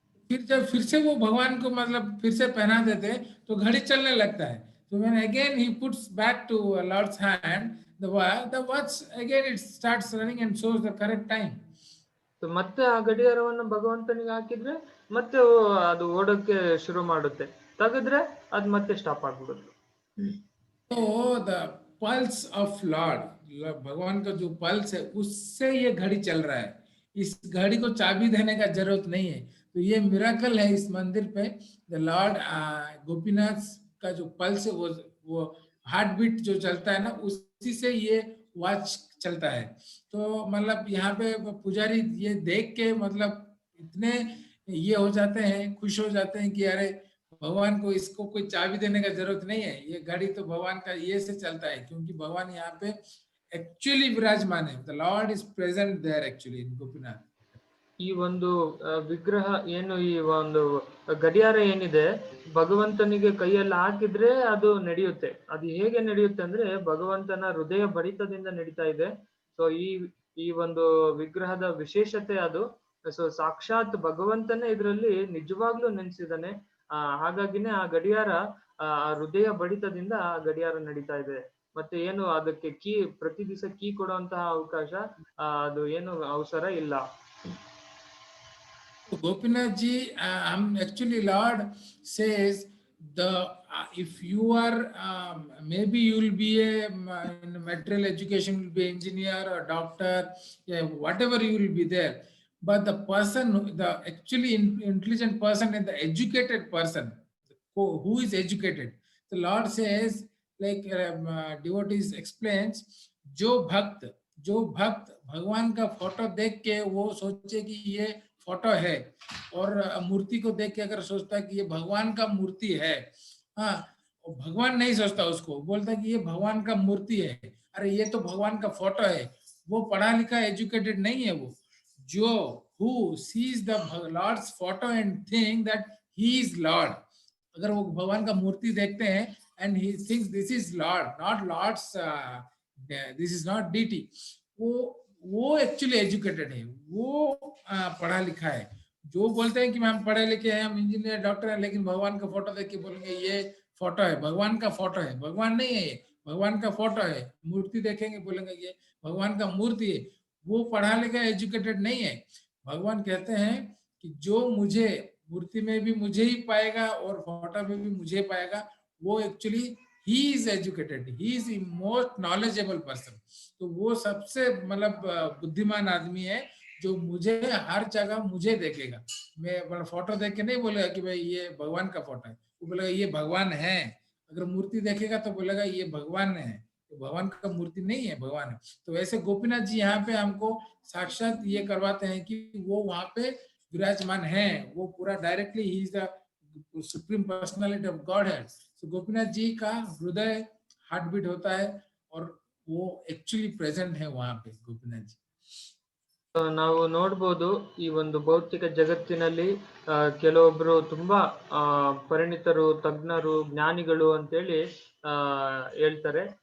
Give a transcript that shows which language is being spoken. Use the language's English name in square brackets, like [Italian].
[Hindi] फिर से वो भगवान को मतलब फिर से पहना देते तो घड़ी चलने लगता है. [English] So when again he puts back to Lord's hand the watch, again it starts running and shows the correct time. [Kannada] ಮತ್ತೆ ಆ ಗಡಿಯಾರವನ್ನ ಭಗವಂತನಿಗೆ ಹಾಕಿದ್ರೆ ಮತ್ತೆ ಅದು ಓಡೋಕೆ ಶುರು ಮಾಡುತ್ತೆ, ತೆಗೆದ್ರೆ ಅದ್ ಮತ್ತೆ ಸ್ಟಾಪ್ ಆಗ್ಬಿಡುತ್ತೆ. [Hindi] तो [English] the pulse of Lord, [Hindi] भगवान का जो पल्स है उससे ये घड़ी चल रहा है, इस घड़ी को चाबी देने का जरूरत नहीं है. तो ये मिराकल है इस मंदिर पे. द लॉर्ड गोपीनाथ का जो पल्स है वो हार्ट बीट जो चलता है ना, उसी से ये वॉच चलता है. तो मतलब यहाँ पे पुजारी ये देख के मतलब इतने ये हो जाते हैं, खुश हो जाते हैं कि अरे भगवान को इसको कोई चाबी देने का जरूरत नहीं है, ये घड़ी तो भगवान का ये से चलता है, क्योंकि भगवान यहाँ पे एक्चुअली विराजमान है. [English] The lord is present there actually in Gopinath. [Kannada] ಈ ಒಂದು ವಿಗ್ರಹ ಏನು, ಈ ಒಂದು ಗಡಿಯಾರ ಏನಿದೆ, ಭಗವಂತನಿಗೆ ಕೈಯಲ್ಲಿ ಹಾಕಿದ್ರೆ ಅದು ನಡೆಯುತ್ತೆ. ಅದು ಹೇಗೆ ನಡೆಯುತ್ತೆ ಅಂದ್ರೆ ಭಗವಂತನ ಹೃದಯ ಬಡಿತದಿಂದ ನಡೀತಾ ಇದೆ. ಸೊ ಈ ಒಂದು ವಿಗ್ರಹದ ವಿಶೇಷತೆ ಅದು. ಸೊ ಸಾಕ್ಷಾತ್ ಭಗವಂತನೇ ಇದರಲ್ಲಿ ನಿಜವಾಗ್ಲೂ ನೆನೆಸಿದಾನೆ. ಹಾಗಾಗಿನೇ ಆ ಗಡಿಯಾರ ಹೃದಯ ಬಡಿತದಿಂದ ಆ ಗಡಿಯಾರ ನಡೀತಾ ಇದೆ. ಮತ್ತೆ ಏನು ಅದಕ್ಕೆ ಕೀ ಪ್ರತಿ ದಿವಸ ಕೀ ಕೊಡುವಂತಹ ಅವಕಾಶ ಅದು ಏನು ಅವಸರ ಇಲ್ಲ. [English] Gopinath ji, actually Lord says if you are maybe you will be in material education, will be engineer or doctor, yeah, whatever you will be there, but the person, the actually intelligent person and the educated person who is educated, the Lord says, like devotees explains, [Hindi] जो भक्त भगवान का photo देख के वो सोचे कि ये फोटो है, और मूर्ति को देख के अगर सोचता है कि ये भगवान का मूर्ति है, हाँ, भगवान नहीं सोचता उसको, बोलता है कि ये भगवान का मूर्ति है, अरे ये तो भगवान का फोटो है, वो पढ़ा लिखा एजुकेटेड नहीं है। वो जो [English] who sees the Lord's photo and think that he is Lord, [Hindi] अगर वो भगवान का मूर्ति देखते हैं [English] and he thinks this is Lord, not Lord's, this is not deity, [Hindi] वो एक्चुअली एजुकेटेड है, वो पढ़ा लिखा है। जो बोलते हैं कि हम पढ़े लिखे हैं, हम इंजीनियर डॉक्टर हैं, लेकिन भगवान का फोटो देख के बोलेंगे ये फोटो है, भगवान का फोटो है, भगवान नहीं है ये, भगवान का फोटो है। मूर्ति देखेंगे बोलेंगे ये भगवान का मूर्ति है, वो पढ़ा लिखा एजुकेटेड नहीं है। भगवान कहते हैं कि जो मुझे मूर्ति में भी मुझे ही पाएगा और फोटो में भी मुझे पाएगा, वो actually [English] he is educated, he is the most knowledgeable person। [Hindi] तो वो सबसे मतलब बुद्धिमान आदमी है जो मुझे हर जगह मुझे देखेगा। मैं फोटो देख के नहीं बोलेगा कि भाई ये भगवान का फोटो है, वो बोलेगा ये भगवान है। अगर मूर्ति देखेगा तो बोलेगा ये भगवान है, तो भगवान का मूर्ति नहीं है, भगवान है। तो वैसे गोपीनाथ जी यहाँ पे हमको साक्षात ये करवाते हैं कि वो वहां पे विराजमान है, वो पूरा directly [English] ही is the supreme personality of God [Hindi] है। तो गोपीनाथ जी का हृदय हार्ट बीट होता है और वो एक्चुअली प्रेजेंट है वहां पे गोपीनाथ जी। [Kannada] ನಾವು ನೋಡ್ಬೋದು ಈ ಒಂದು ಭೌತಿಕ ಜಗತ್ತಿನಲ್ಲಿ ಕೆಲವೊಬ್ರು ತುಂಬಾ ಪರಿಣಿತರು, ತಜ್ಞರು, ಜ್ಞಾನಿಗಳು ಅಂತೇಳಿ ಹೇಳ್ತಾರೆ.